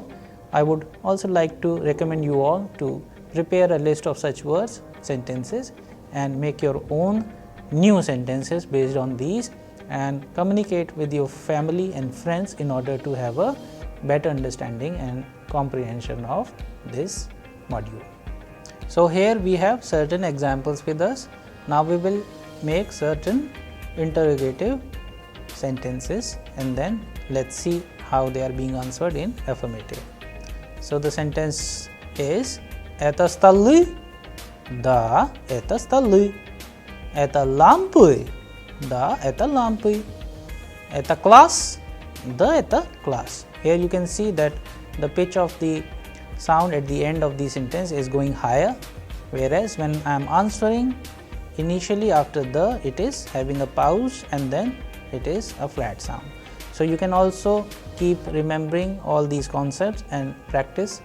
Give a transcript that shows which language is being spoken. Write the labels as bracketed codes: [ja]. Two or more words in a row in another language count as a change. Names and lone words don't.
[en] I would also like to recommend you all to prepare a list of such words, sentences, and make your own new sentences based on these, and communicate with your family and friends in order to have a better understanding and comprehension of this module. So here we have certain examples with us. Now we will make certain interrogative sentences, and then let's see how they are being answered in affirmative. So the sentence is [ru] это стул, да, это стул, это лампа, да, это лампа, это класс, да, это класс. [en] Here you can see that the pitch of the sound at the end of the sentence is going higher, whereas when I am answering, initially after the, it is having a pause and then it is a flat sound. So you can also keep remembering all these concepts and practice.